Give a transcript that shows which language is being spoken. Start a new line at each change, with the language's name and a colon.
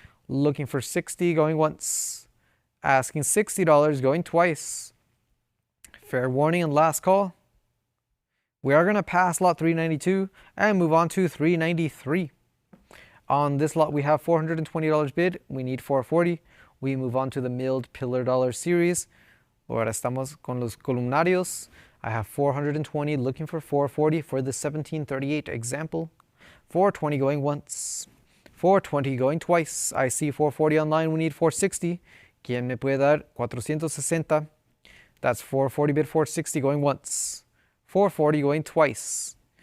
English: Looking for 60 going once. Asking $60 going twice. Fair warning and last call. We are going to pass lot 392 and move on to 393. On this lot we have $420 bid. We need 440. We move on to the milled pillar dollar series.
Spanish: Ahora estamos con los columnarios.
English: I have 420 looking for 440 for the 1738 example. 420 going once. 420 going twice. I see 440 online. We need 460.
Spanish: ¿Quién me puede dar 460?
English: That's 440 bid 460 going once. 440 going twice.